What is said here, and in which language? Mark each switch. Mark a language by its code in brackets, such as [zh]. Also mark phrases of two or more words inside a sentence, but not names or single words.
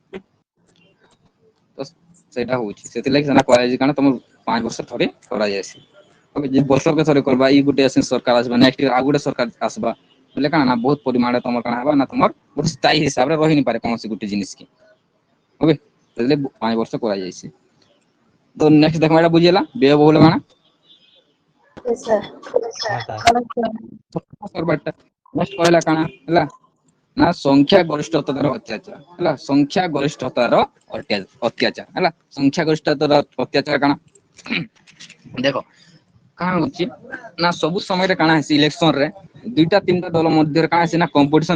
[or] ତ ସେଇଟା ହଉଛି ସେଥିଲାଗି ସେଟା କରାଯାଇଛି କାରଣ ତମ 5 ବର୍ଷ ଥରେ କରାଯାଇଛି ବର୍ଷକେ ଥରେ କରବା ଏଇ ଗୋଟେ ସରକାର ଆସିବା ନେକ୍ସଟ ଆଉ ଗୋଟେ ସରକାର ଆସିବା ବୋଲେ କାଣା ନା ବହୁତ ପରିମାଣରେ ତମର କାଣା ହେବା ନା ତମର ଗୋଟେ ସ୍ଥାୟୀ ହିସାବରେ ରହି ନି ପାରେ କୌଣସି ଗୋଟେ ଜିନିଷ କି ଓକେ ସେଥିଲାଗି 5 ବର୍ଷ କରାଯାଇଛି ତ ନେକ୍ସଟ ଦେଖ ଏଟା ବୁଝିହେଲା ବ୍ୟୟ ବହୁଳ କାଣା [en] Yes, sir. [hi] हाँ सर [or] ନେକ୍ସଟ କହିଲା କାଣା ହେଲା ନା ସଂଖ୍ୟା ଗରିଷ୍ଠତାର ଅତ୍ୟାଚାର ହେଲା ସଂଖ୍ୟା ଗରିଷ୍ଠତାର ଅତ୍ୟାଚାର ହେଲା ସଂଖ୍ୟା ଗରିଷ୍ଠତାର ଅତ୍ୟାଚାର କାଣା ଦେଖ କାଣା ହଉଛି ନା ସବୁ ସମୟରେ କାଣା ହେସି ଇଲେକ୍ସନ ରେ ଦୁଇଟା ତିନିଟା ଦଳ ମଧ୍ୟରେ କାଣା ହେସି ନା କମ୍ପିଟିସନ